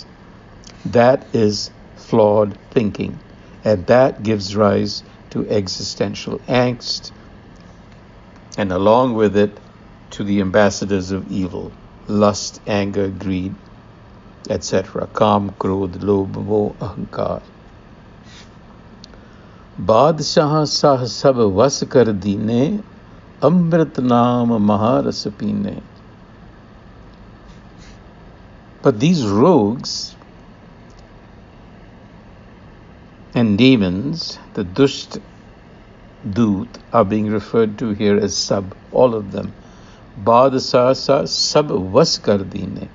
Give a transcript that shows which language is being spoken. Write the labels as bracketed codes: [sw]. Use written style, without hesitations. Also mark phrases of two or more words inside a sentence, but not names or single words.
[en] That is flawed thinking, and that gives rise to existential angst, and along with it, to the ambassadors of evil, lust, anger, greed, etc. [pa] ਕਾਮ, ਕ੍ਰੋਧ, ਲੋਭ, ਮੋਹ, ਅਹੰਕਾਰ. ਬਾਦਸ਼ਾਹ ਸਾਹ ਸਭ ਵਸ ਕਰ ਦੀਨੇ ਅੰਮ੍ਰਿਤ ਨਾਮ ਮਹਾਰਸ ਪੀਨੇ. [en] But these rogues and demons, the [pa] ਦੁਸ਼ਟ ਦੂਤ, [en] are being referred to here as sab, all of them. [pa] ਬਾਦਸ਼ਾਹ ਸਾ ਸਭ ਵਸ ਕਰ ਦੀਨੇ.